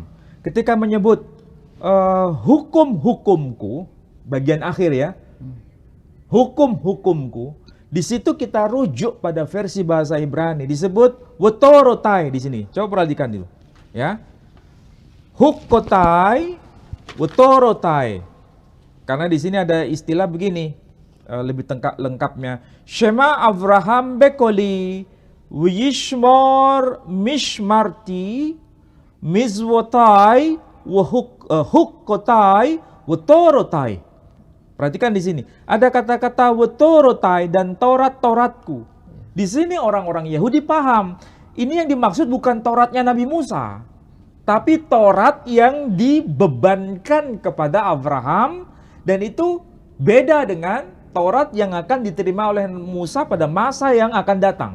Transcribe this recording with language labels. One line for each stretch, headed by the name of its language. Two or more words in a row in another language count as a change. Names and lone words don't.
Indonesian: Ketika menyebut hukum-hukumku, bagian akhir ya, hukum-hukumku, di situ kita rujuk pada versi bahasa Ibrani, disebut wetorotai di sini. Coba perhatikan dulu, ya.
Hebrew: חוקותי, ותורותי.
Indonesian: Karena di sini ada istilah begini, lebih lengkapnya.
Hebrew: שמע אברהם בקולי, וישמור משמרתי, מצוותי, חוקותי, ותורותי.
Indonesian: Perhatikan di sini, ada kata-kata wetorotai dan Torat-Toratku. Di sini orang-orang Yahudi paham, ini yang dimaksud bukan Toratnya Nabi Musa, tapi Torat yang dibebankan kepada Abraham, dan itu beda dengan Torat yang akan diterima oleh Musa pada masa yang akan datang.